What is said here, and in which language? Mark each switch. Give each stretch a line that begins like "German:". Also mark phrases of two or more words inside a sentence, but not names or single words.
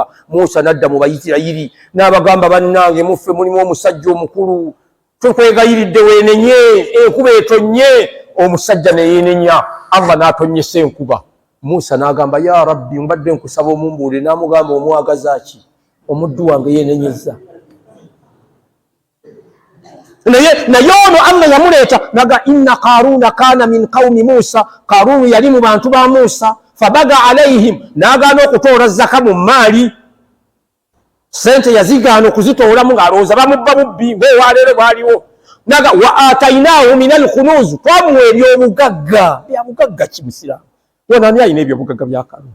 Ganda: Musa n'adda mu Bayisirayiri n'abagamba bannange muffe mulimu omusajja omukulu tukwegayiridde weenenye enkuba etonye. Omusajja ne yeenenya Allah n'atonyesa enkuba. Musa n'agamba
Arabic: يا رب
Ganda: mbadde nkusaba omumbuulire. N'amugamba omwagaza ki? Omuddu wange yeenenyeza. naye ono Allah yamuleeta naga
Arabic: إن قارون كان من قوم موسى.
Ganda: Qarunu yali mu bantu ba Musa.
Arabic: فبغى عليهم
Ganda: n'agaana okutoola zaka mu maali. Sente yazigaana okuzitoolamu ng'alowooza bamubba bubbi ng'ewaleero bwaliwo.
Arabic: Naga وآتيناه من الكنوز
Ganda: twamuwa ebyobugagga. Byabugagga ki musiraamu? Wonani alina ebyobugagga bya Qaruna?